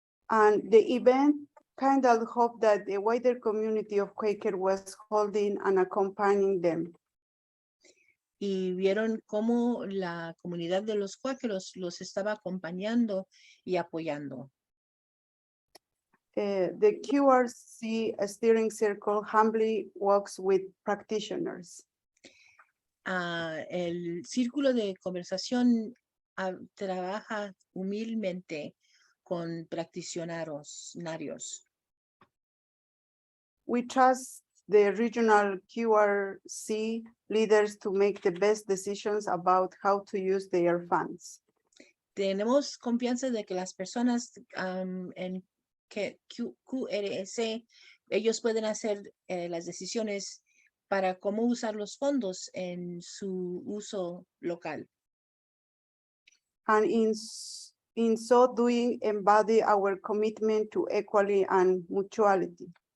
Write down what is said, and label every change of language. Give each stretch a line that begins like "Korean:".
English: And the event kindled hope that the wider community of Quaker was holding and accompanying them.
Spanish: Y vieron cómo la comunidad de los cuáqueros los estaba acompañando y apoyando.
English: The QRC Steering Circle humbly works with practitioners.
Spanish: El círculo de conversación trabaja humildemente con practitionarios.
English: We trust the regional QRC leaders to make the best decisions about how to use their funds.
Spanish: Tenemos confianza de que las personas en QRS, ellos pueden hacer las decisiones para cómo usar los fondos en su uso local.
English: And in so doing, embody our commitment to equality and mutuality.